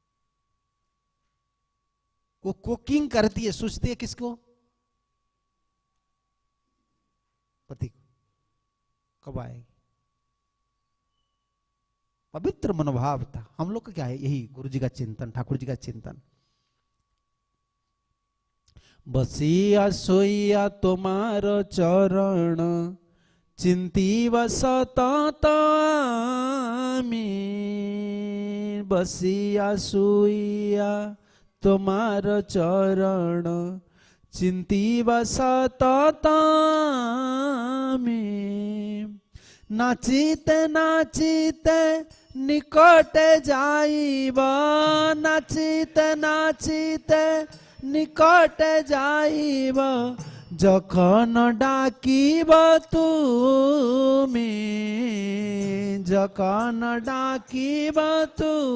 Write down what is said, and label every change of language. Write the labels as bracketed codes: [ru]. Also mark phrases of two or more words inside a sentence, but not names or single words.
[hi] वो कुकिंग करती है, सोचती है किसको, पति को, कब आएगी। पवित्र मनोभाव था। हम लोग का क्या है, यही गुरु जी का चिंतन, ठाकुर जी का चिंतन। [bn] বসিয়া সোইয়া তুম্হারো চরণ চিন্তি বসতাত আমী। বসিয়া সোইয়া তুম্হারো চরণ চিন্তি বসতাত আমী। নাচিতে নাচিতে নিকট যাইব, নাচিতে নাচিতে নিকট যাইব, যখন ডাকিব তুমি, যখন ডাকিব তু।